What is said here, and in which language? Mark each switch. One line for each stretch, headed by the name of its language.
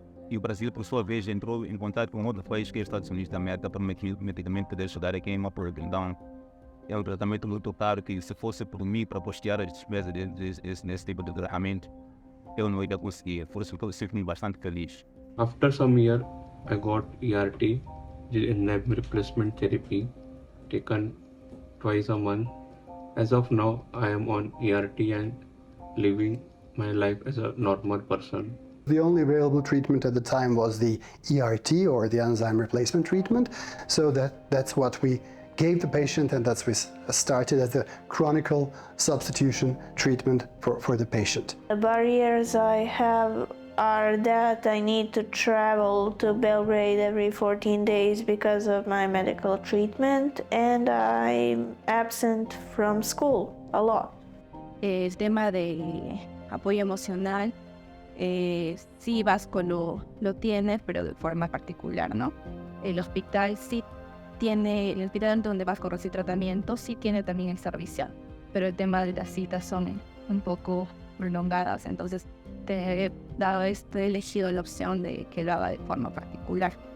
Portuguese: E o Brasil, por sua vez, entrou em contato com outro país que é os Estados Unidos da América para medicamente poder ajudar aqui em uma Então, é um tratamento muito caro que, se fosse por mim para postear as despesas nesse tipo de tratamento, eu não ia conseguir. Por isso que eu sinto-me bastante feliz.
English: After some years, I got ERT, enzyme replacement therapy, taken twice a month. As of now, I am on ERT and living my life as a normal person. The only available treatment at the time was the ERT, or the enzyme replacement treatment. So that's what we gave the patient, and that's we started as a chronic substitution treatment for the patient. The barriers I have are that I need to travel to Belgrade every 14 days because of my medical treatment, and I'm absent from school a lot.
Spanish: El tema de apoyo emocional, sí, Vasco lo tiene, pero de forma particular, ¿no? El hospital sí tiene, el hospital donde Vasco recibe tratamiento sí tiene también el servicio, pero el tema de las citas son un poco prolongadas, entonces te he elegido la opción de que lo haga de forma particular.